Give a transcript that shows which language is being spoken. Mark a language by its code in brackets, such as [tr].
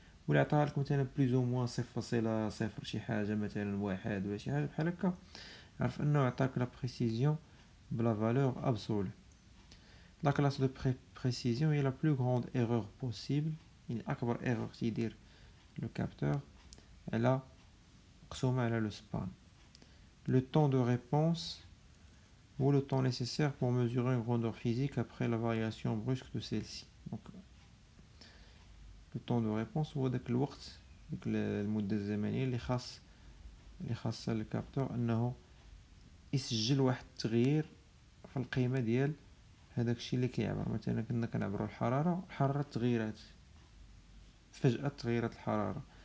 [ar] ولا عطاها لك مثلا بلوز او موان 0.0 شي حاجه مثلا واحد ولا شي حاجه بحال هكا، عرف انه عطاك لا بريسيزيون بلا فالور ابسولو. لا كلاس دو بريسيزيون هي لا بلو غروند ايرور بوسيبل، يعني اكبر ايرور تيدير لو كابتور على مقسومه على لو سبان. [fr] Le temps de réponse ou le temps nécessaire pour mesurer une grandeur physique après la variation brusque de celle-ci. Donc, le temps de réponse [ar] هو داك الوقت، ديك المدة الزمنية اللي خاص الكابتور انه يسجل واحد التغيير في القيمة ديال هداك الشيء اللي كيعبر. مثلا كنا كنعبرو الحرارة تغيرات فجأة، تغيرت الحرارة.